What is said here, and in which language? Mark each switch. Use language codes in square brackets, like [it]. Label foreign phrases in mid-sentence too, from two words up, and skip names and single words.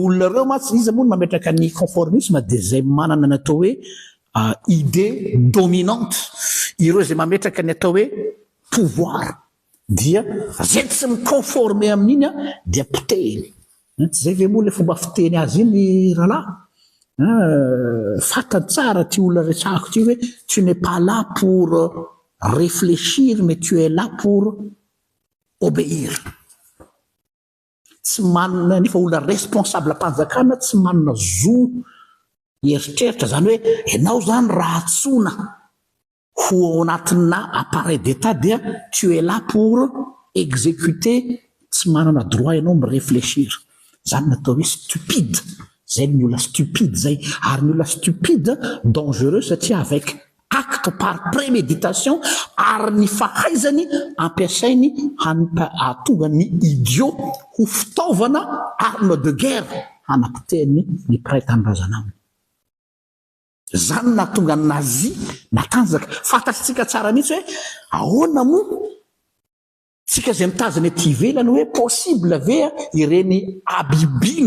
[mg] olona reo matsy izy moa mametraka ny conformisme de zay manana ny atao hoe [fr] idée dominante [mg] ireo zay mametraka ny atao hoe pouvoir dia zay tsy miconforme amin'iny dia potehiny tsy zay ve moa le fomba fiteny azy iny rahalahy Fantatsara ty olona resahako ty hoe [fr] tu n'es pas là pour réfléchir mais tu es là pour obéir. [mg] Tsy manana nefa olona responsable am-panjakana tsy manana zo eritreritra zany hoe ianao zany raha atsona ho ao anatina [fr] appareil d'état [mg] dia [fr] tu es là pour exécuter, [mg] tsy manana droit ianao miréfléchir. Zany natao hoe stupide. Zay ny olona stupide zay. Ary ny olona [fr] stupide dangereux [mg] satria [fr] avec acte par préméditation [mg] ary ny fahaizany ampiasainy hatonga ny idiot ho fitaovana [fr] arme de guerre [mg] hanapitehany ny mpiray tanindrazana aminy. Zany natonga ny nazi natanjaka. Fantatsika tsara mihitsy hoe ahoana moa tsika zay mitazana ety ivelany hoe possible ve ireny abibina